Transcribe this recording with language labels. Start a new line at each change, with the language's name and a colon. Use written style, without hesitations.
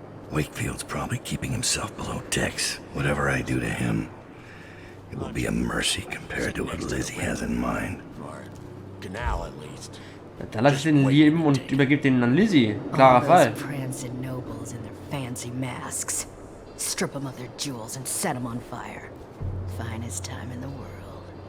English: Wakefield's probably keeping himself below decks. Whatever I do to him, it will be a mercy compared to what Lizzie has in mind. Canal at least.
German: Dann lass ich den leben und übergib den an Lizzie. Klarer Fall.
English: Prancing nobles in their fancy masks. Strip them of their jewels and set them on fire. Finest time in the world.